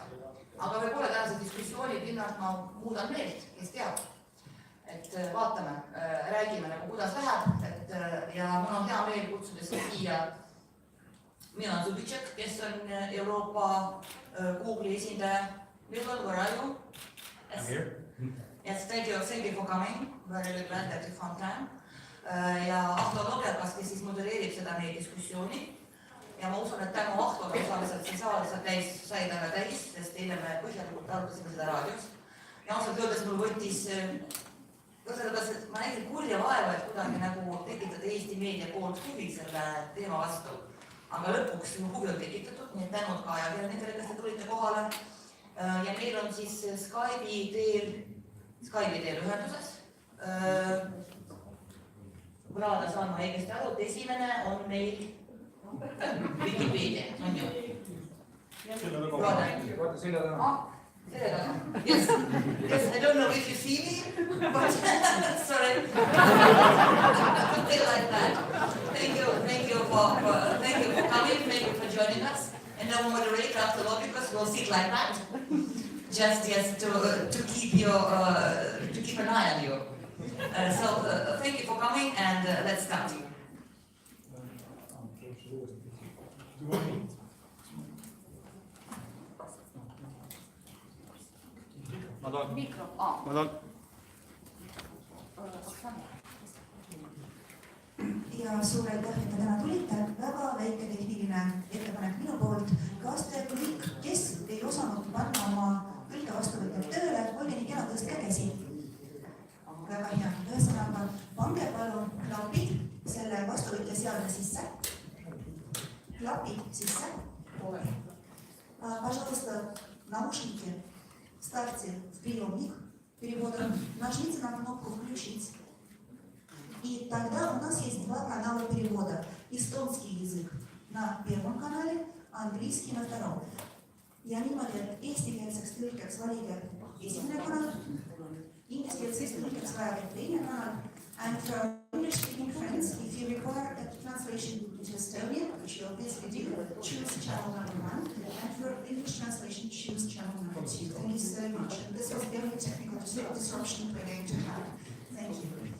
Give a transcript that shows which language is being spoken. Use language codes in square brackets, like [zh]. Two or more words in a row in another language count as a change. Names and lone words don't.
[et] Aga võib-olla tänase diskussiooni pinnalt ma muudan meelt, kes teab. Et vaatame, räägime nagu kuidas läheb, ja mul on hea meel kutsudes siia Milan Zubitšek, kes on Euroopa Google'i esindaja. [en] Milan, where are you? I'm here. Yes, thank you for coming. Very glad that you found time. [et] Ja Ahto Lobjakas, kes siis modereerib seda meie diskussiooni. Ja ma usun, et tänu Ahtole osaliselt siin saalis sai väga täis, sest eile me põhjalikult arutasime seda raadios. Ja ausalt öeldes mul võttis sellepärast, et ma näisin kurja vaeva, et kuidagi nagu tekitada Eesti meedia poolt huvi selle teema vastu. Aga lõpuks huvi on tekitatud, nii et tänud ka ajakirjanikele, kes te tulite kohale. Ja meil on siis Skype'i teel ühenduses. Kuna saan ma õigesti aru, et esimene on meil Wikipedia, on ju? Vaata selle taga. Selle taga. [en] Yes, I don't know if you see me, but sorry. Like that. Thank you for coming, thank you for joining us. And now moderator after all, because we'll sit like that, just to keep an eye on you. So thank you for coming, and let's start. [et] Ja suur aitäh, et te täna tulite. Väga väike tehniline ettepanek minu poolt. Kas te kõik, kes ei osanud panna oma kõige vastuvõtjad tööle, oli nii kena tõstke käsi? Väga hea. Ühesõnaga, pange palun klapid selle vastuvõtja seadme sisse. Klapid sisse. [ru] Пожалуйста, наушники ставьте в приемник перевода, нажмите на кнопку «Включить». И тогда у нас есть 2 канала перевода. Эстонский язык на первом канале, английский на втором. [et] Ja niimoodi, et eestikeelseks tõlkeks valige esimene kanal, ingliskeelseks tõlkeks vajage teine kanal. [en] And for English-speaking friends, if you require a translation into Estonian, which you obviously do, choose channel number 1. And for English translation, choose channel number 2. Thank you so much. And this was the only technical disruption we're going to have. Thank you.